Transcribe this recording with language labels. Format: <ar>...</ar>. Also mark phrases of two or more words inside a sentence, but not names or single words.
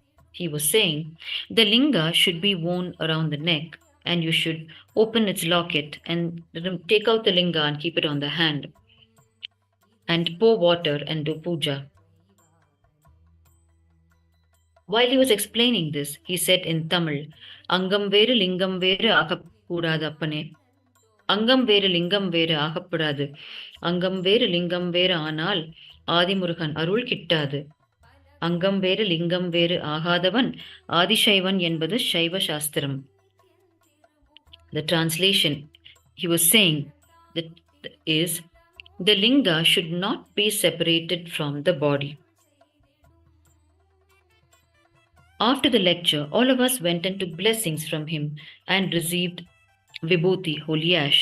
<en>He was saying the linga should be worn around the neck and you should open its locket and take out the linga and keep it on the hand and pour water and do puja. While he was explaining this, he said in Tamil,</en> <ta>அங்கம் வேறு லிங்கம் வேறு ஆகப்படாதப்பனே. அங்கம் வேறு லிங்கம் வேறு ஆகப்படாது. அங்கம் வேறு லிங்கம் வேறு ஆனால் ஆதிமுருகன் அருள் கிட்டாது. அங்கம் வேறு லிங்கம் வேறு ஆகாதவன் ஆதிசைவன் என்பது சைவ சாஸ்திரம்.</ta> <en>The translation he was saying that is the linga should not be separated from the body. After the lecture, all of us went and took blessings from him and received vibhuti, holy ash.</en>